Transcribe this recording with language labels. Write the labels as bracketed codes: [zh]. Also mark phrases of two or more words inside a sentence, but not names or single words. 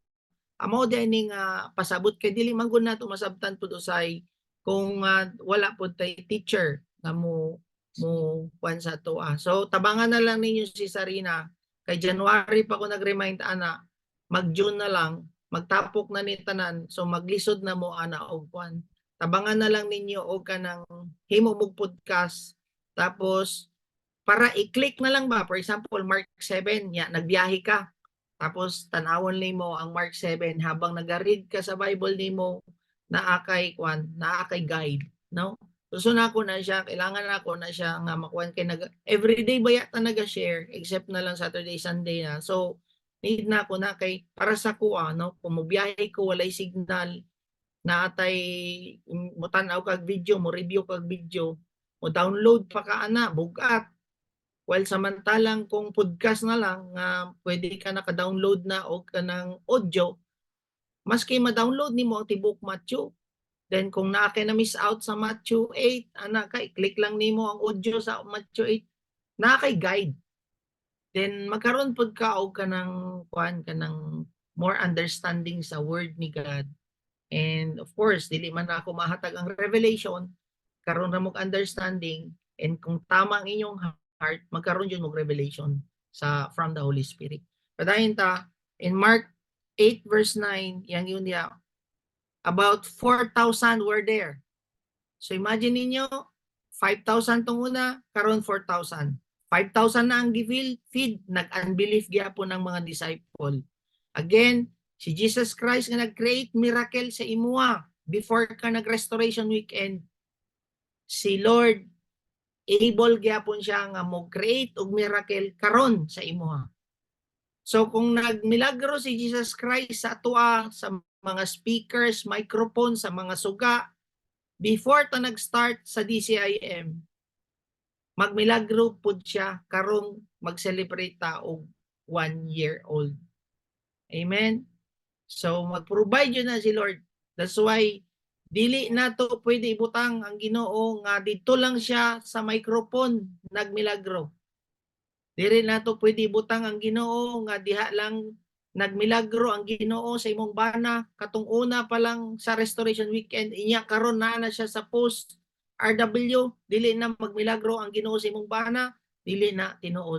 [ceb] Amo dining pasabot kay dili man gud nato masabtan pud usay kung wala pud tay teacher na mo kuan sa to. So tabangan na lang ninyo si Sarina kay January pa ko nag-remind ana mag-June na lang, magtapok na ni tanan, so maglisod na mo ana og kwan. Tabangan na lang ninyo og kanang himo mog podcast, tapos para i-click na lang ba, [en] for example [ceb] Mark 7, ya nagbiyahe ka, tapos tanawon nimo ang Mark 7 habang nagaread ka sa Bible nimo, naa kay kwan, naa kay guide, no? Gusto na ako na siya, kailangan na ako na siya nga makuan kay everyday ba yata naga-share except na lang Saturday, Sunday na. So need na ako na kay para sa kuha, no? Kung mobiyahe ko walay signal, naatay mo tan-aw kag video, mo review kag video, mo download pa ka ana, bugat. While samantalang kung podcast na lang nga pwede ka naka-download na og kanang audio, maski ma-download nimo ang tibuok Matthew. Then kung naa kay na [en] miss out [ceb] sa Matthew 8, ana kay click lang nimo ang audio sa Matthew 8, naa kay guide. Then magkaroon pud ka og kanang kuan kanang [en] more understanding [ceb] sa word ni God. [en] And of course, [ceb] dili man ako mahatag ang revelation, karon ra mo understanding, and kung tama ang inyong heart, magkaroon yun mong [en] revelation from the Holy Spirit. [ceb] Padayon ta, [en] in Mark 8 verse 9, [ceb] yang yun niya, [en] about 4,000 were there. [ceb] So imagine ninyo, 5,000 tong una, karon 4,000. 5,000 na ang feed, nag-unbelief gyapon ng mga disciple. Again, si Jesus Christ nga nag- [en] create miracle [ceb] sa imuha before ka nag- [en] restoration weekend. [ceb] Si Lord able gyapon siya nga mo-create og miracle karon sa imuha. So kung nagmilagro si Jesus Christ sa atua, sa mga speakers, microphone, sa mga suga, before ta nag-start sa DCIM, magmilagro pud siya karong mag-celebrate ta og [en] 1 year old. [ceb] Amen? So mag-provide yun na si Lord. [en] That's why [ceb] dili na to pwede ibutang ang Ginoo nga dito lang siya sa microphone nagmilagro. Dili na to pwede ibutang ang Ginoo nga diha lang nagmilagro ang Ginoo sa imong bana. Katong una pa lang sa [en] restoration weekend, [ceb] inya karon na siya sa post RW, dili na magmilagro ang Ginoo sa imong bana, dili na tinuod.